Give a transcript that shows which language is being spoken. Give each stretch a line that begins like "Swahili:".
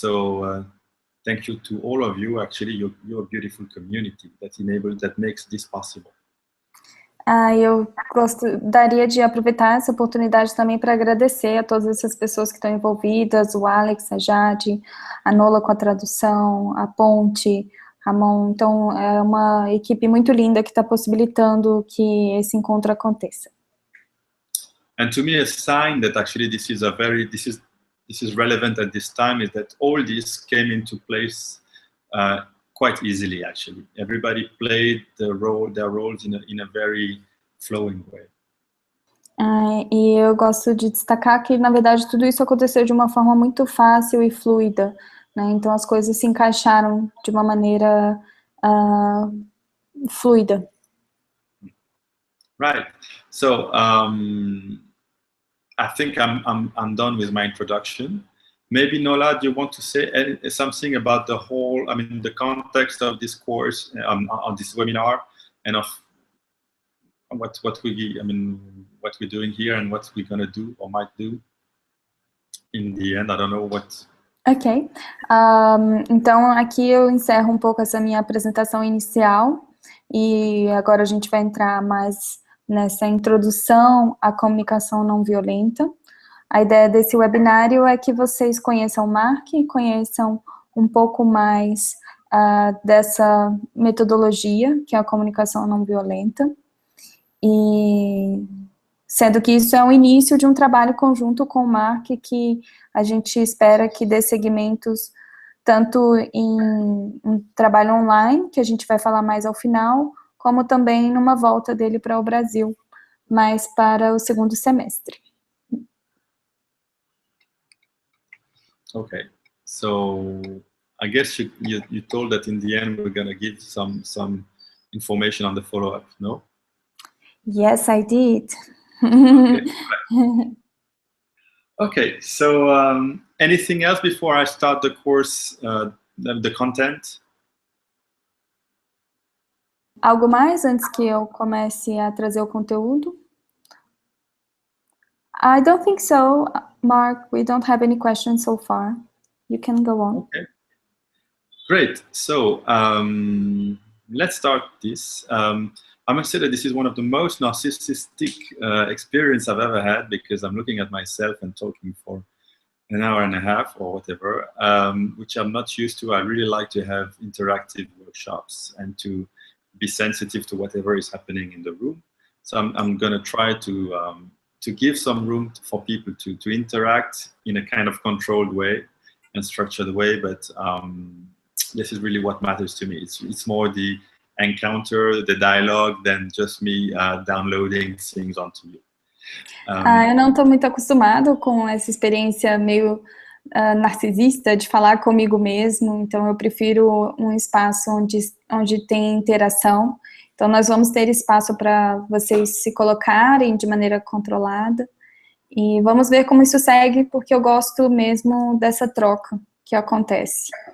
English: So thank you to all of you. Actually, you're a beautiful community that makes this possible.
Portuguese: Eu gostaria de aproveitar essa oportunidade também para agradecer a todas essas pessoas que estão envolvidas, o Alex, a Jade, a Nola com a tradução, a Ponte, Ramon. Então, é uma equipe muito linda que está possibilitando que esse encontro aconteça.
English: And to me, a sign that actually this is relevant at this time is that all this came into place quite easily. Actually, everybody played their roles in a very flowing way.
Portuguese: E eu gosto de destacar que, na verdade, tudo isso aconteceu de uma forma muito fácil e fluida, né? Então as coisas se encaixaram de uma maneira fluida.
English: Right. So I think I'm done with my introduction. Maybe Nola, do you want to say something about the whole, the context of this course, on this webinar, and of what we're doing here and what we're gonna do or might do in the end? I don't know what. Ok.
Portuguese: Então aqui eu encerro um pouco essa minha apresentação inicial e agora a gente vai entrar mais nessa introdução à comunicação não violenta. A ideia desse webinário é que vocês conheçam o Marc, conheçam um pouco mais dessa metodologia, que é a comunicação não violenta, E sendo que isso é o início de um trabalho conjunto com o Marc, que a gente espera que dê segmentos tanto em um trabalho online, que a gente vai falar mais ao final, como também numa volta dele para o Brasil, mas para o segundo semestre.
English: Okay, so I guess you told that in the end we're going to give some information on the follow-up, no? Yes, I did. Okay, okay, so anything else before I start the course, the content?
Portuguese: Algo mais antes que eu comece a trazer o conteúdo?
English: I don't think so, Marc. We don't have any questions so far. You can go on. Okay, great. So let's start this. I must say that this is one of the most narcissistic experience I've ever had, because I'm looking at myself and talking for an hour and a half or whatever, which I'm not used to. I really like to have interactive workshops and to be sensitive to whatever is happening in the room. So I'm going to try to give some room for people to interact in a kind of controlled way and structured way, but this is really what matters to me. It's more the encounter, the dialogue, than just me downloading things onto you.
Portuguese: Eu não estou muito acostumado com essa experiência meio narcisista de falar comigo mesmo, então eu prefiro um espaço onde tem interação. Então nós vamos ter espaço para vocês se colocarem de maneira controlada e vamos ver como isso segue, porque eu gosto mesmo dessa troca que acontece.